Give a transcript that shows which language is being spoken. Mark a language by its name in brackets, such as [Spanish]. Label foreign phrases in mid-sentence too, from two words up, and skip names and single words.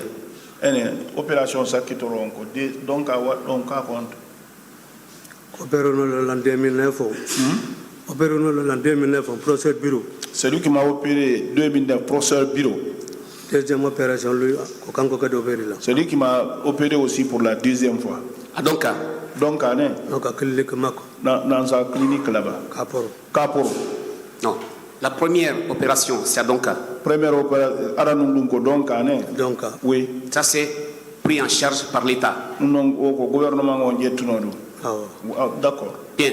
[French] Opération Sakitoron, Donka compte. Opération l'an 2009. Opération l'an 2009, procès bureau. C'est lui qui m'a opéré 2009, procès bureau. Deuxième opération, lui, c'est lui qui m'a opéré aussi pour la deuxième fois. À Donka? Donka, né? Donka, clinique Mako. Dans sa clinique là-bas. Kaporo. Kaporo. Non. La première opération, c'est à Donka. Première opération, Aranundunko Donka, né? Donka. Oui. Ça, c'est pris en charge par l'État. Non, au gouvernement, on dit tout le monde. D'accord. Bien.